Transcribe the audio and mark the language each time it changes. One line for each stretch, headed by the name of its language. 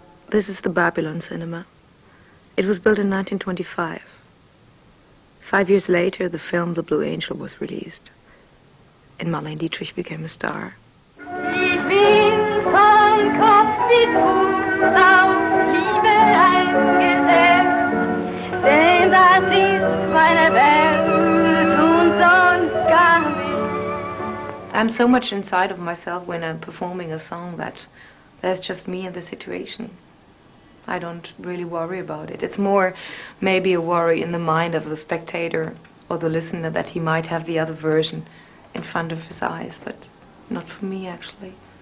English: This is the Babylon Cinema. It was built in 1925. 5 years later, the film The Blue Angel was released, and Marlene Dietrich became a star.
German: Ich bin von Kopf bis Fuß auf Liebe eingestellt, denn das ist meine Welt und sonst gar nichts.
English: I'm so much inside of myself when I'm performing a song that there's just me and the situation. I don't really worry about it. It's more maybe a worry in the mind of the spectator for the listener that he might have the other version in front of his eyes, but not for me actually.